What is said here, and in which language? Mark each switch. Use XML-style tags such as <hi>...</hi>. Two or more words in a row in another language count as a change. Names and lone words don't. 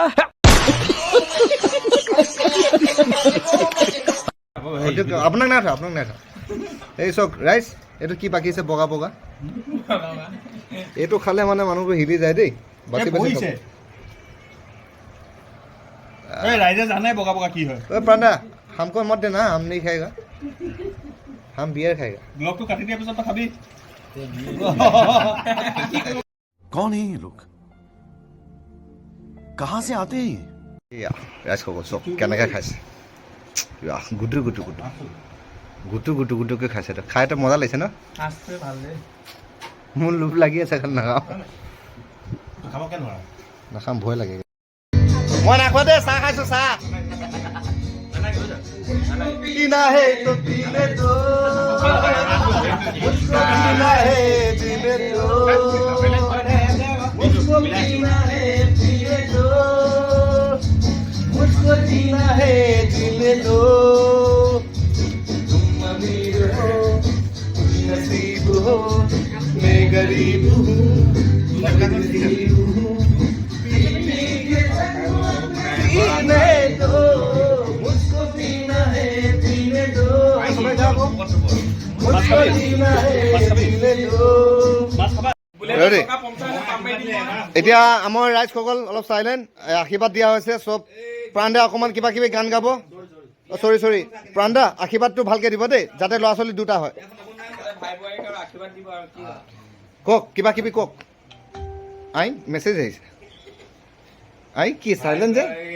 <as>আপোনাক নাই থোৱা, এই চাওক ৰাইজ, এইটো কি বাকিছে বগা বগা, এইটো খালে মানে মানুহবোৰ হিলি যায় দেই। বাকী ৰাইজে জানে বগা বগা কি হয়।</as> <hi>প্ৰাণদা, हमको मत दे ना, हम नहीं खाएगा, हम बियर खाएगा।</hi> <as>ব্লগটো কাটি দিয়াৰ পিছত খাবি।</as> <hi>कौन है ये लोग? कहाँ से आते हैं ये?</hi> <as>এয়া ৰাইজসকল চব কেনেকৈ খাইছে, গুটু গুটু গুটু গুটু গুটু গুটুকৈ খাইছে। খাইতো মজা লাগিছে ন? মোৰ লোভ লাগি আছে, খালি নাখাওঁ, নাখাম, ভয় লাগে। মই নাখোৱা দেই, চাহ খাইছোঁ, চাহ।</as> <hi>पीना है तो पीने दो, मुझको पीना है पीने दो, मुझको पीना है पीने दो, मुझको जीना है जीने दो। तुम अमीर हो, तुम नसीब हो, मैं गरीब हूँ, मैं नसीब हूँ। पीने दो, मुझको पीना है पीने दो, मुझको जीना है जीने दो।</hi> <as>এতিয়া আমাৰ ৰাইজসকল অলপ চাইলেণ্ট, আশীৰ্বাদ দিয়া হৈছে চব। প্ৰাণদা অকণমান কিবা কিবি গান গাব। চৰি প্ৰাণদা, আশীৰ্বাদটো ভালকৈ দিব দেই, যাতে ল'ৰা ছোৱালী দুটা হয়। কওক কিবা কিবি কওক আই মেছেজ আহিছে আই কি চাইলেণ্ট যে</as>